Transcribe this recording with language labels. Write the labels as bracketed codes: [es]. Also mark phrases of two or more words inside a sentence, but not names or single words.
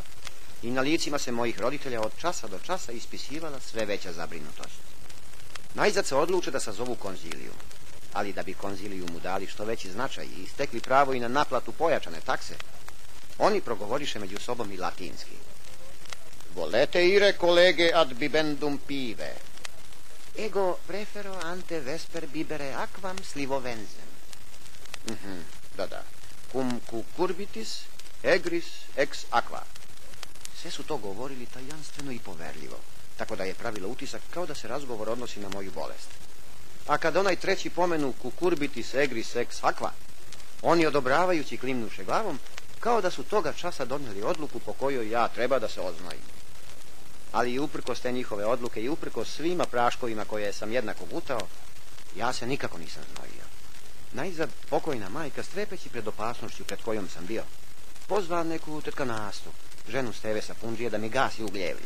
[sr] I na licima se mojih roditelja od časa do časa ispisivala sve veća zabrinutost. Najzad se odluče da sazovu konziliju. Ali da bi konziliju mu dali što veći značaj i stekli pravo i na naplatu pojačane takse, oni progovoriše među sobom i latinski: [la] volete ire colege ad bibendum pive, ego prefero ante vesper bibere aquam slivovenzem. [sr] Da. [la] Cum cucurbitis egris ex aqua. [sr] Sve su to govorili tajanstveno i poverljivo, tako da je pravilo utisak kao da se razgovor odnosi na moju bolest. A kad onaj treći pomenu [la] cucurbitis egris ex aqua, [sr] oni odobravajući klimnuše glavom, kao da su toga časa donijeli odluku po kojoj ja treba da se oznojim. Ali i uprkos te njihove odluke i uprkos svima praškovima koje sam jednako gutao, ja se nikako nisam znojio. Najzad pokojna majka, strepeći pred opasnošću pred kojom sam bio, pozva neku tetka Nastu, ženu Steve Sapundžije, da mi gasi ugljevlje.